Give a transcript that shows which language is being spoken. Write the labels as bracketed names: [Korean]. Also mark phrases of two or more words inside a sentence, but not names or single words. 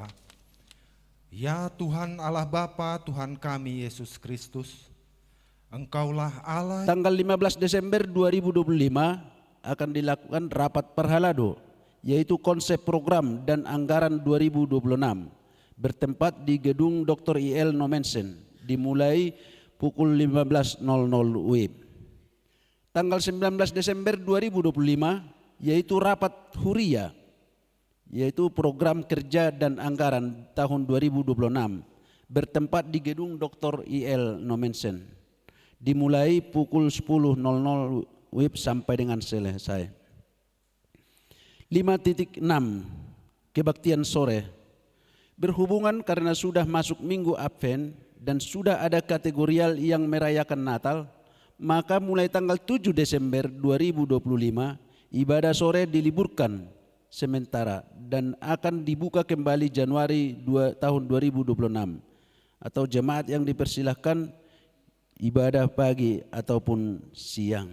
[Indonesian] Ya Tuhan Allah Bapa, Tuhan kami Yesus Kristus, Engkaulah Allah. Tanggal 15 Desember 2025 akan dilakukan rapat perhalado, yaitu konsep program dan anggaran 2026, bertempat di gedung Dr. I.L. Nomensen, dimulai pukul 15.00 WIB. Tanggal 19 Desember 2025, yaitu rapat huria, yaitu program kerja dan anggaran tahun 2026, bertempat di gedung Dr. I.L. Nomensen, dimulai pukul 10.00 WIB sampai dengan selesai. 5.6 Kebaktian sore. Berhubungan karena sudah masuk minggu Advent dan sudah ada kategorial yang merayakan Natal, maka mulai tanggal 7 Desember 2025 ibadah sore diliburkan sementara dan akan dibuka kembali Januari tahun 2026, atau jemaat yang dipersilahkan ibadah pagi ataupun siang.